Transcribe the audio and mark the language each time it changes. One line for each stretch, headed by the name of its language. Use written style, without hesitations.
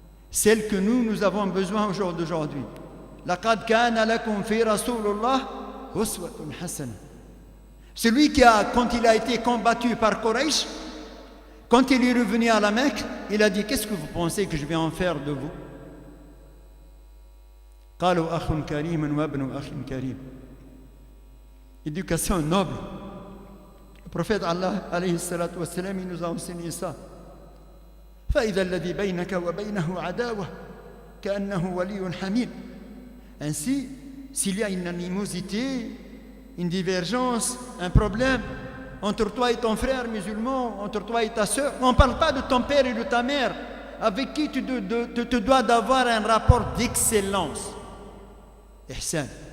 French: Celle que nous avons besoin au jour d'aujourd'hui.
Arabic: لَقَدْ كَانَ لَكُمْ فِي رَسُولِ اللَّهِ أُسْوَةٌ حَسَنَةٌ.
French: Celui qui quand il a été combattu par Quraysh, quand il est revenu à la Mecque, il a dit, qu'est-ce que vous pensez que je vais en faire de vous?
Arabic: قالوا أخ كريم وابن أخ كريم.
French: Éducation noble. Le prophète Allah alayhi salatu wassalam, il nous a enseigné ça.
Arabic: فإذا الذي بينك وبينه عداوة كأنه ولي حميم.
French: Ainsi, s'il y a une animosité, une divergence, un problème entre toi et ton frère musulman, entre toi et ta sœur, on ne parle pas de ton père et de ta mère, avec qui tu te dois d'avoir un rapport d'excellence. Ihsan.